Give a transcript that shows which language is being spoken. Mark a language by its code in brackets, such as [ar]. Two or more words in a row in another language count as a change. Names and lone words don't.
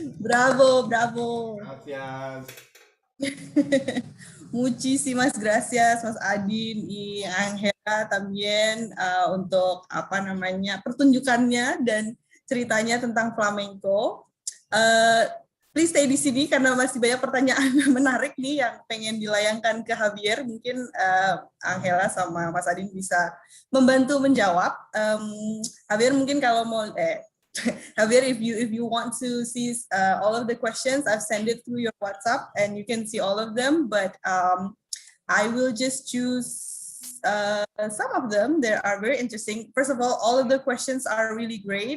[es] Bravo, bravo. Gracias. Muchísimas gracias Mas Adin y Angela también [id] untuk apa namanya pertunjukannya dan ceritanya tentang flamenco. [en] Please stay [id] di sini karena masih banyak pertanyaan menarik nih yang pengen dilayangkan ke Javier. Mungkin Angela sama Mas Adin bisa membantu menjawab. [en] Javier [id] mungkin kalau mau [en] Javier, if you want to see all of the questions, I've sent it through your WhatsApp and you can see all of them. But I will just choose some of them. They are very interesting. First of all of the questions are really great.